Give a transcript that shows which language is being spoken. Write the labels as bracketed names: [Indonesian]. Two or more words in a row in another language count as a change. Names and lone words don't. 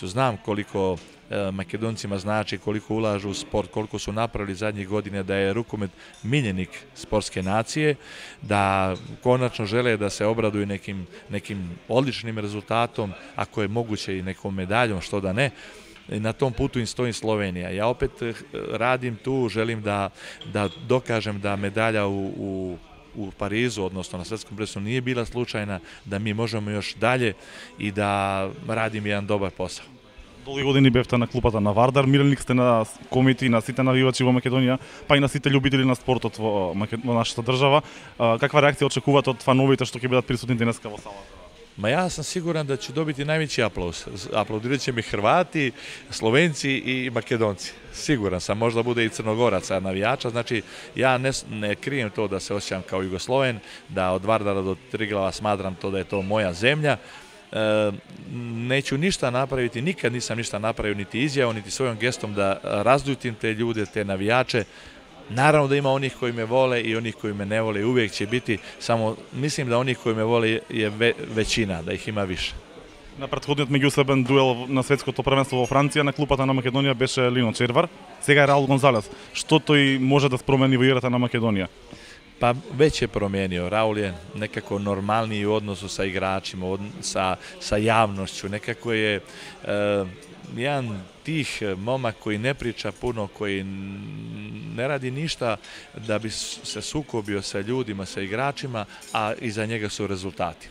[Serbian] Znam koliko Makedoncima znači, koliko ulažu u sport, koliko su napravili zadnjih godina, da je rukomet miljenik sportske nacije, da konačno žele da se obraduju nekim odličnim rezultatom, ako je moguće i nekom medaljom, što da ne. Na tom putu im stoji Slovenija. Ja opet radim tu, želim da dokažem da medalja u Parizu, odnosno na svetskom prvenstvu, nije bila slučajna, da mi možemo još dalje i da radim jedan dobar posao. [Macedonian] Долги години бевте на клупата на Вардар, миленик сте на комити, на сите навивачи во Македонија, па и на сите љубители на спортот во нашата држава. Каква реакција очекувате од фановите што ќе бидат присутни денеска во салата? [Serbian] Ma ja sam siguran da ću dobiti najveći aplauz. Aplaudirat će mi Hrvati, Slovenci i Makedonci. Siguran sam, možda bude i Crnogoraca navijača. Znači, ja ne krijem to da se osjećam kao Jugosloven, da od Vardara do Triglava smatram to da je to moja zemlja. Neću ništa napraviti, nikad nisam ništa napravio, niti izjavom, niti svojom gestom da razljutim te ljude, te navijače. Naravno da ima onih koji me vole i onih koji me ne vole, uvijek će biti, samo mislim da onih koji me vole je većina, da ih ima više. [Macedonian] На претходниот меѓусебен дуел на светското првенство во Франција на клупата на Македонија беше Лино Червар, сега е Раул Гонзалес. Што тој може да спромени во играта на Македонија? [Serbian] Pa već je promijenio. Raul je nekako normalniji u odnosu sa igračima, sa javnošću. Nekako je jedan tih momak koji ne priča puno, koji ne radi ništa da bi se sukobio sa ljudima, sa igračima, a iza njega su rezultati.